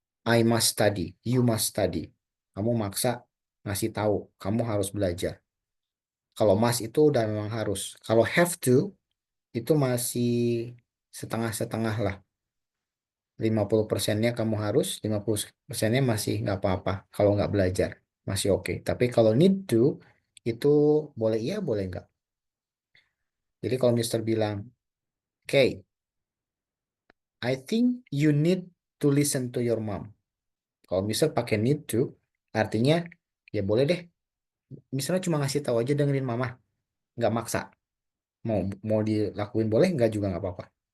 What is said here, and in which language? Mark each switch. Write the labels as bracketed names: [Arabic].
[English] I must study, you must study. [Indonesian] Kamu maksa ngasih tahu, kamu harus belajar. Kalau must itu udah memang harus. Kalau have to itu masih setengah-setengah lah. 50%-nya kamu harus, 50%-nya masih nggak apa-apa kalau nggak belajar. Masih oke. Tapi kalau need to, itu boleh iya, boleh nggak. Jadi kalau Mister bilang, [English] okay, I think you need to listen to your mom. [Indonesian] Kalau Mister pakai need to, artinya ya boleh deh. Misalnya cuma ngasih tahu aja dengerin mama, nggak maksa. Mau dilakuin boleh, nggak juga nggak apa-apa.